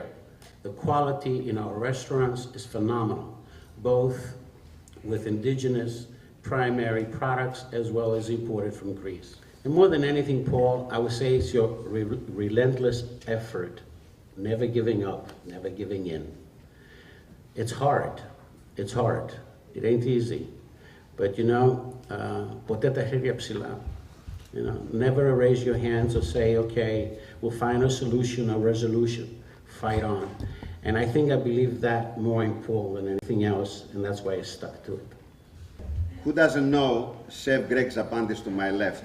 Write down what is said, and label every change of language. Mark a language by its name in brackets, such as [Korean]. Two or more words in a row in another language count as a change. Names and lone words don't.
[English] The quality in our restaurants is phenomenal, both with indigenous primary products as well as imported from Greece. And more than anything, Paul, I would say it's your relentless effort, never giving up, never giving in. It's hard. It's hard. It ain't easy. But [Greek] ποτέ τα χέρια ψηλά. [English] Never raise your hands or say, okay, we'll find a solution or resolution. Fight on. And I believe that more in Paul than anything else, and that's why I stuck to it. Who doesn't know Chef Greg Zapantis to my left?